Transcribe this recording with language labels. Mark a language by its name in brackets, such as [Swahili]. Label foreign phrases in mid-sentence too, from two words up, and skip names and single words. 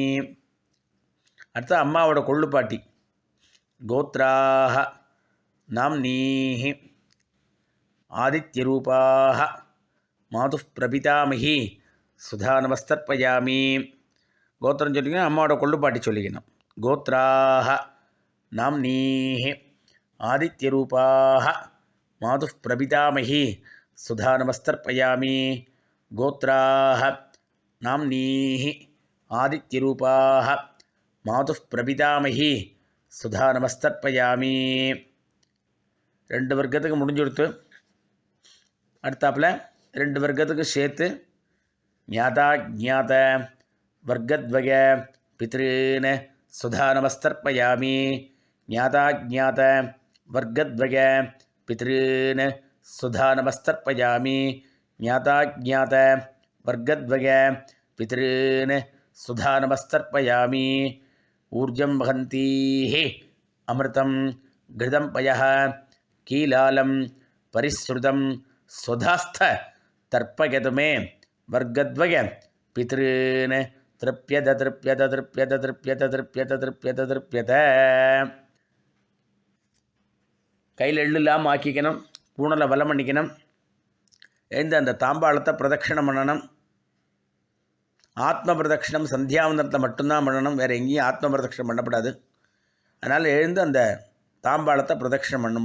[Tamil] அடுத்து அம்மாவோட கொள்ளுப்பாட்டி [Sanskrit] गोत्राः नाम्नीः आदित्यरूपाः मातुः प्रपितामही स्वधा नमस्तर्पयामि. [Tamil] கோத்திரம் சொல்லிக்கணும், அம்மாவோட கொள்ளுப்பாட்டி சொல்லிக்கணும். [Sanskrit] கோத்ராஹ नाम्नीः आदित्यरूपाः मातुः प्रपितामही सुधा नमस्तर्पयामि गोत्राः नाम्नीः आदित्यरूपाः मातुः प्रपितामही सुधा नमस्तर्पयामि ரெண்டு [Tamil] வர்க்கத்துக்கு முடிஞ்சு கொடுத்து அடுத்தாப்பில் ரெண்டு வர்க்கத்துக்கு சேர்த்து [Sanskrit] ज्ञाता जात वर्गद्वय पितॄन् स्वधा नमस्तर्पयामि ज्ञाता जात वर्गद्वय पितॄन् स्वधा नमस्तर्पयामि ज्ञाता जात वर्गद्वय पितॄन् स्वधा नमस्तर्पयामि ऊर्जं वहन्तीः अमृतं घृतं पयः कीलालं परिश्रुतं स्वधास्थ तर्पयतु मे वर्गद्वय पितॄन् तृप्यत तृप्यत तृप्यत तृप्यत तृप्यत तृप्यत तृप्यत [Tamil] கையில் எள்ளு இல்லாமல் ஆக்கிக்கணும். பூணலை வலம் பண்ணிக்கணும். எழுந்து அந்த தாம்பாளத்தை பிரதட்சிணம் பண்ணணும். ஆத்ம பிரதட்சிணம் சந்தியாவந்தனத்தை மட்டும்தான் பண்ணணும். வேறு எங்கேயும் ஆத்ம பிரதட்சிணம் பண்ணப்படாது. அதனால் எழுந்து அந்த தாம்பாளத்தை பிரதட்சிணம் பண்ணணும்.